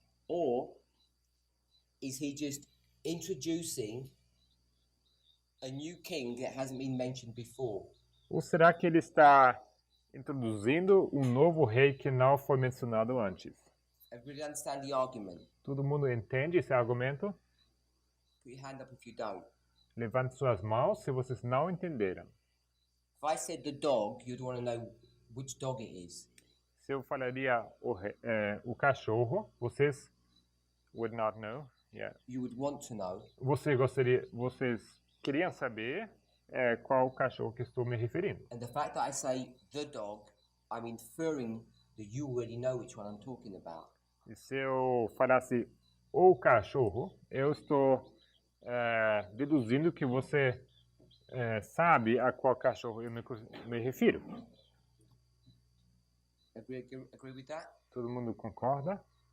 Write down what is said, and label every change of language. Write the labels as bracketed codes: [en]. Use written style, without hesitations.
[en] Or is he just introducing a new king that hasn't been mentioned before? [pt] Ou será que ele está introduzindo um novo rei que não foi mencionado antes? [en] Everybody understand the argument? [pt] Todo mundo entende esse argumento? [en] Put your hand up if you don't. [pt] Levante suas mãos se vocês não entenderam. [en] If I said the dog, you'd want to know which dog it is. [pt] Se eu falaria o cachorro, vocês [en] would not know. Yeah. You would want to know. [pt] Vocês queriam saber qual cachorro que estou me referindo. [en] And the fact that I say the dog, I'm inferring that you already know which one I'm talking about. [pt] E se eu falasse o cachorro, eu estou deduzindo que você sabe a qual cachorro eu me refiro. [en] Agree with that? [pt] Todo mundo concorda?